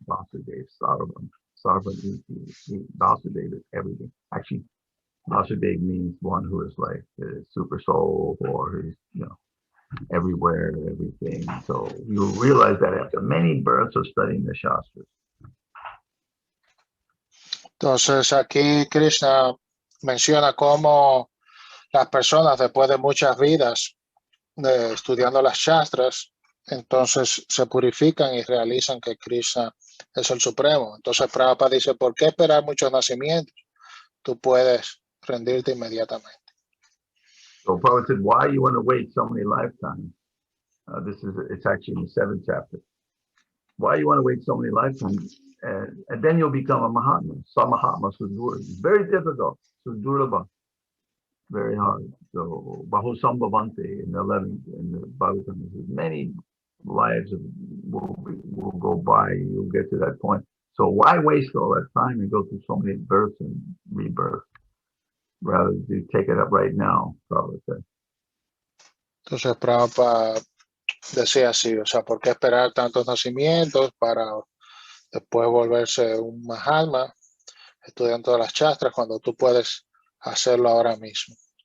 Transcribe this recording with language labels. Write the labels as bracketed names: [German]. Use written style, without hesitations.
[English] Vasudev, Sarvam, Vasudev is everything. Actually, Vasudev means one who is like the super soul, or who's, you know, everywhere, everything. So you will realize that after many births of studying the Shastras. [Spanish] Entonces aquí Krishna menciona cómo las personas después de muchas vidas estudiando las Shastras, entonces se purifican y realizan que Krishna es el Supremo. Entonces Prabhupada dice, ¿por qué esperar muchos nacimientos? Tú puedes rendirte inmediatamente. [English] So Prabhupada said, why you want to wait so many lifetimes? It's actually in the 7th chapter. Why you want to wait so many lifetimes? And then you'll become a Mahatma, [Sanskrit] Samahatma Sudurlabha. [English] It's very difficult, Sudurlabha, very hard. So Bahusambhavante in the 11th, in the Bhagavatam, many lives will go by, you'll get to that point. So why waste all that time and go through so many births and rebirths? Rather to take it up right now, Prabhupada said. [Spanish] Entonces Prabhupada decía así, o sea, ¿por qué esperar tantos nacimientos para después volverse un Mahatma estudiando las Shastras cuando tú puedes hacerlo ahora mismo?